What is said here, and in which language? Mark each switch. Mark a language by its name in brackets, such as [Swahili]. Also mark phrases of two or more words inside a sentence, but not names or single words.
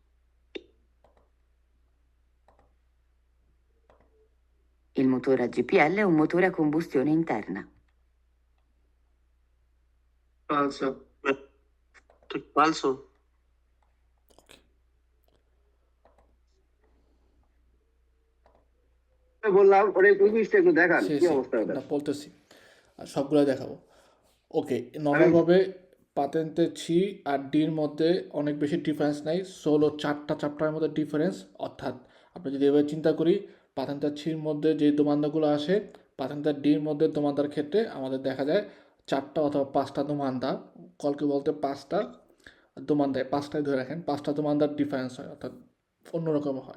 [Italian] Il motore a GPL è un motore a combustione interna. Falso. falso [Bangla] বললাম ওরে উইশটা একটু দেখান সে কি সে অবস্থা ওটা। না বলতেছি, আর সবগুলো দেখাবো। ওকে, নর্মালভাবে পাতেন্তে ছি আর ডির মধ্যে অনেক বেশি ডিফারেন্স নাই, ষোলো 4টা চ্যাপ্টারের মধ্যে ডিফারেন্স। অর্থাৎ আমরা যদি এভাবে চিন্তা করি, পাতেন্তা ছির মধ্যে যে দোমান্দাগুলো আসে, পাতেন্তা ডির মধ্যে দোমান্দার ক্ষেত্রে আমাদের দেখা যায় 4টা অথবা 5টা দোমান্দা, কলকে বলতে 5টা দোমান্দায়, 5টায় ধরে রাখেন, 5টা দোমান্দার ডিফারেন্স হয়, অর্থাৎ অন্যরকম হয়।